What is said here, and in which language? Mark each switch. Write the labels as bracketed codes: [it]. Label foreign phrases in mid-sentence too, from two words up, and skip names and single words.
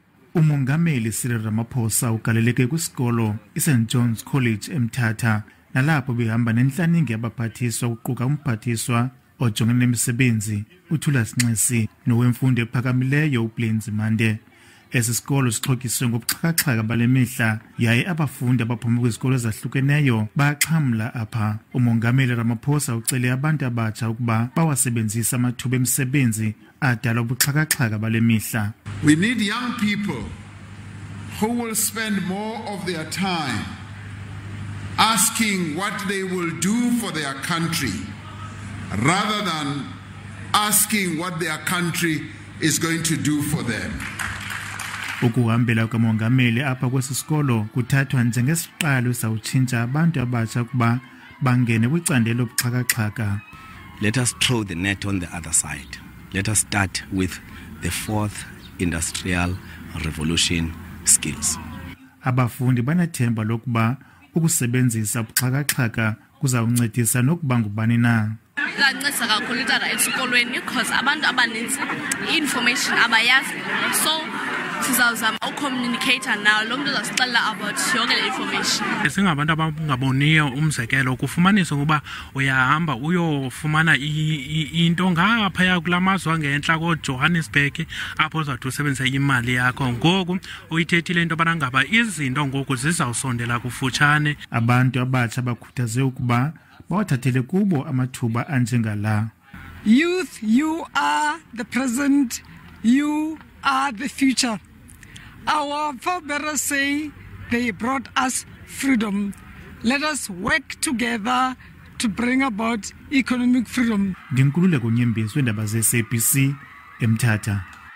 [xh] Umengameli uCyril Ramaphosa ugaleleke kwisikolo iSt John's College eMthatha nalapho behamba nenhlaningi yabaphathiswa ukuquka umphathiswa ojongene nemisebenzi uNxuse nowemfundo ephakamileyo ubesimanje. Esi sikolo sixhotyiswe ngobuxhakaxhaka bale mihla yaye abafundi abaphuma kwizikolo ezahlukeneyo baxhamla apha. Umengameli Ramaphosa ucele abantu abatsha ukuba bawasebenzise amathuba emisebenzi adala ubuxhakaxhaka bale mihla. [en] We need young people who will spend more of their time asking what they will do for their country rather than asking what their country is going to do for them. [xh] Ukuhambela kukamongameli apha kwesi sikolo kuthathwa njengesiqalo sawutshintsha abantu abatsha ukuba bangene kwicandelo lobuxhakaxhaka. [en] Let us throw the net on the other side. Let us start with the fourth industrial revolution skills. [xh] Abafundi banathemba lokuba ukusebenzisa ubuxhakaxhaka kuzawuncedisa nokuba ngubani na. Kuyanceda kakhulu intana esikolweni because abantu abaninzi information abayazi, so sizawuzama ucommunicate nawo lo muntu uzasixelela about yonke le information. Singabantu abangaboniyo umzekelo kufumanisa ukuba uyahamba uyofumana into ngaphaya kulamazwe angentla koJohannesburg apho uzawuthi usebenzise imali yakho. Ngoku uyithethile into abana ngaba izinto ngoku zizawusondela kufutshane. Abantu abatsha bakhuthaze ukuba bawathathele kubo amathuba anjengala. [en] Youth, you are the present, you are the future. Our forebears say they brought us freedom. Let us work together to bring about economic freedom. [xh] Nginkululeko Nyembezi weendaba zeSABC eMthatha.